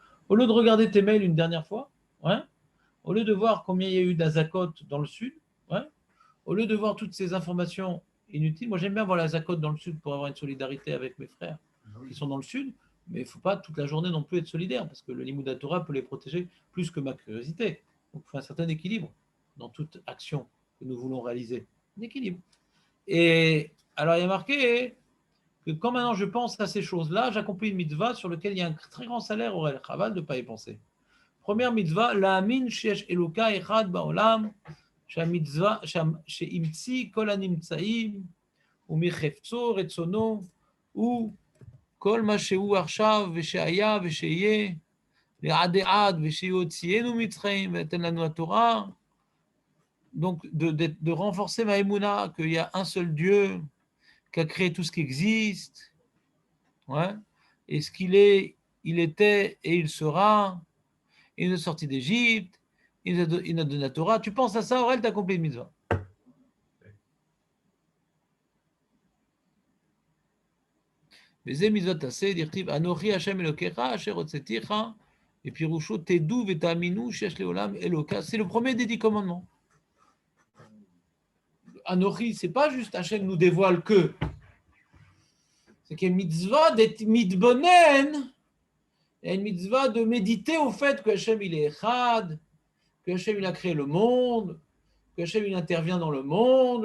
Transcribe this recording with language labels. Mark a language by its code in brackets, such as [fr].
[fr] Au lieu de regarder tes mails une dernière fois, ouais, au lieu de voir combien il y a eu d'Azakot dans le sud, ouais, au lieu de voir toutes ces informations inutiles, moi j'aime bien voir l'Azakot dans le sud pour avoir une solidarité avec mes frères qui sont dans le sud, mais il ne faut pas toute la journée non plus être solidaire, parce que le Limud Torah peut les protéger plus que ma curiosité. Donc il faut un certain équilibre dans toute action que nous voulons réaliser. Un équilibre. Et alors il y a marqué que quand maintenant je pense à ces choses-là, j'accomplis une mitzvah sur laquelle il y a un très grand salaire au Chaval de ne pas y penser. Première mitzvah, [he] la amin shesh eloka echad ba'olam, שהמצווה, שהמציא כל הנמצאים, ומחפצו רצונו, הוא כל מה שהוא עכשיו, ושהיה ושיהיה, לעד עד, ושיוציאנו מצרים, ותן לנו התורה. [fr] Donc, de renforcer ma émouna, qu'il y a un seul Dieu qui a créé tout ce qui existe, ouais, et ce qu'il est, il était et il sera, il nous a sorti d'Égypte, il nous a donné la Torah. Tu penses à ça, Aurel, tu as accompli une mitzvah. [he] וזה מצוות עשה, דכתיב, אנוכי השם אלוקיך, אשר הוצאתיך, ופירושו תדעו ותאמינו שיש לעולם אלוקה. [fr] C'est le premier des 10 commandements. Anochi, c'est pas juste Hachem nous dévoile que. C'est qu'il y a une mitzvah d'être mitbonen, il y a une mitzvah de méditer au fait que Hachem il est echad, que Hachem il a créé le monde, que Hachem il intervient dans le monde.